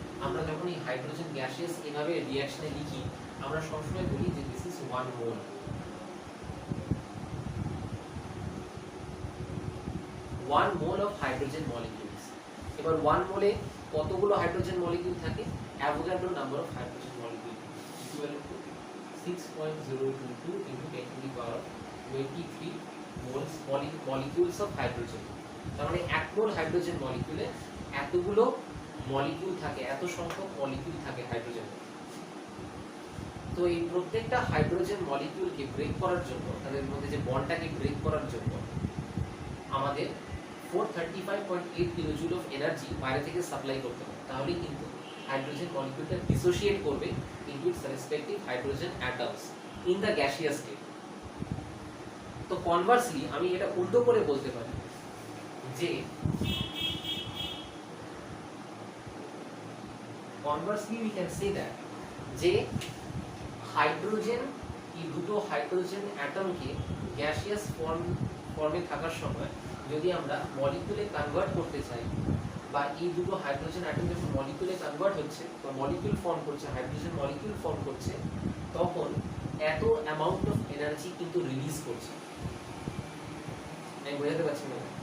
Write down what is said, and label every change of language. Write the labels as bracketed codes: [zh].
[bn] আমরা যখন এই হাইড্রোজেন গ্যাসিয়াস এভাবে রিঅ্যাকশনে লিখি, আমরা সবসময় বলি যে [en] This is 1 mole. 1 mole of hydrogen molecules. [bn] এবার 1 মোলে কতগুলো হাইড্রোজেন মলিকিউল থাকে? [en] Avogadro number of hydrogen molecule equivalent to 6.022 into 10 to the power 23 moles molecules of hydrogen। [bn] তার মানে 1 মোল হাইড্রোজেন মলিকিউলে এতগুলো মলিকিউল থাকে, এত সংখ্যক মলিকিউল থাকে হাইড্রোজেন। তো এই প্রত্যেকটা হাইড্রোজেন মলিকিউলকে ব্রেক করার জন্য, তাদের মধ্যে যে বন্ডটাকে ব্রেক করার জন্য আমাদের 435.8 কিলোজুল অফ এনার্জি বাইরে থেকে সাপ্লাই করতে হবে। তাহলেই কিন্তু হাইড্রোজেন মলিকিউলটা ডিসোসিয়েট করবে [en] into its respective hydrogen atoms in the gaseous state। [bn] তো কনভার্সলি আমি এটা উল্টো করে বলতে পারি যে [en] conversely we can say that [bn] যে হাইড্রোজেন, এই দুটো হাইড্রোজেন অ্যাটমকে গ্যাসিয়াস ফর্মে থাকার সময় যদি আমরা মলিকিউলে কনভার্ট করতে চাই, বা এই দুটো হাইড্রোজেন অ্যাটম যখন মলিকিউলে কনভার্ট হচ্ছে বা মলিকিউল ফর্ম করছে, হাইড্রোজেন মলিকিউল ফর্ম করছে, তখন এত অ্যামাউন্ট অফ এনার্জি কিন্তু রিলিজ করছে। আমি বোঝাতে পারছি না?